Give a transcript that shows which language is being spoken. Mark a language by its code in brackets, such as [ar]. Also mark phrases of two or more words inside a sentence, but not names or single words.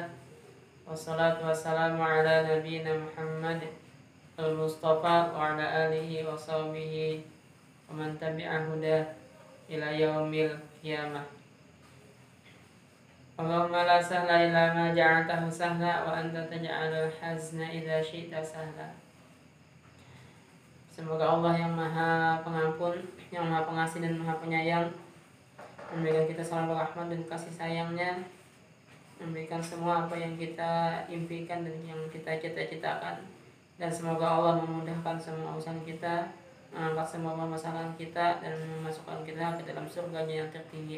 [ar] والصلاة والسلام على نبينا محمد المصطفى وعلى آله وصحبه ومن تبع هدى إلى يوم القيامة. اللهم لا سهل إلا ما جعلته سهلا وأنت تجعل الحزن إذا شئت سهلا. [id] Semoga Allah yang Maha Pengampun, yang Maha Pengasih dan Maha Penyayang memberikan kita selalu rahmat dan kasih sayangnya, memberikan semua apa yang kita impikan dan yang kita cita-citakan, dan semoga Allah memudahkan semua urusan kita, mengangkat semua masalah kita, dan memasukkan kita ke dalam surganya yang tertinggi.